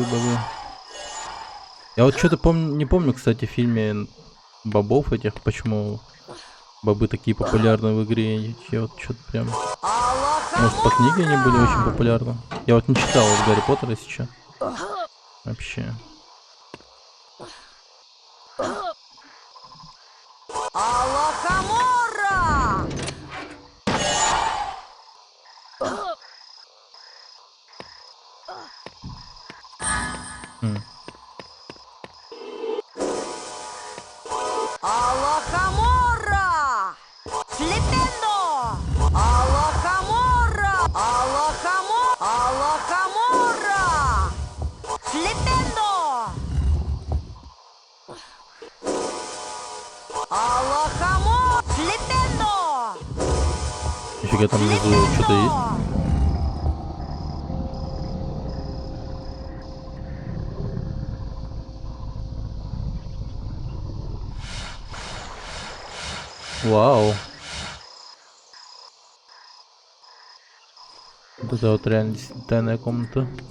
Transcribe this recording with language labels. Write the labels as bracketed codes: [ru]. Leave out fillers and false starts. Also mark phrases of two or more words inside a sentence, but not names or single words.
[ru] Я вот что-то не помню, кстати, в фильме бобов этих, почему бобы такие популярны в игре. Я вот что-то прям... Может, по книге они были очень популярны. Я вот не читал вот Гарри Поттера сейчас. Вообще. Алахамора! Алахамора! Флипендо! Алахамора! Алахамора! Флипендо! Алахамора! Флипендо! Нифига, там внизу что-то есть. Вау. Вот это вот реально тайная комната.